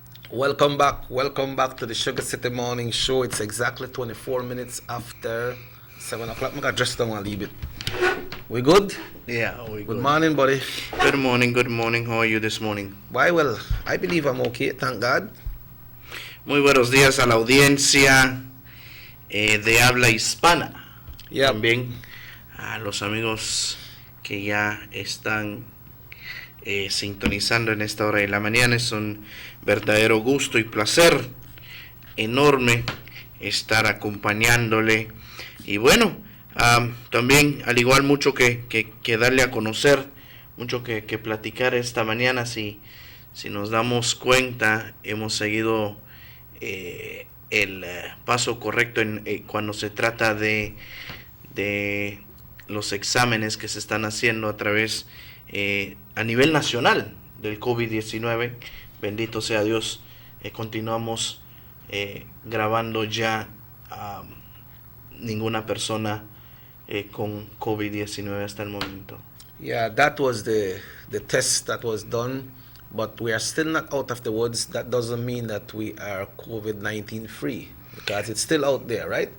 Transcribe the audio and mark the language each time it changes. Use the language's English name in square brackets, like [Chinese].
[English] Welcome back to the Sugar City Morning Show. It's exactly 24 minutes after 7 o'clock. I'm going to dress down a little bit. We good? Yeah, we good. Good morning, buddy. Good morning. How are you this morning? Why, well, I believe I'm okay, thank God. [Spanish] Muy buenos días a la audiencia de habla hispana. [English] Yep. [Spanish] También a los amigos que ya están sintonizando en esta hora de la mañana. Es un verdadero gusto y placer enorme estar acompañándole. Y bueno, también al igual mucho que darle a conocer, mucho que platicar esta mañana. Si nos damos cuenta, hemos seguido el paso correcto cuando se trata de los exámenes que se están haciendo a través a nivel nacional del COVID-19. Bendito sea Dios, continuamos grabando ya ninguna persona con COVID-19 hasta el momento. [English] Yeah, that was the test that was done, but we are still not out of the woods. That doesn't mean that we are COVID-19 free, because it's still out there, right?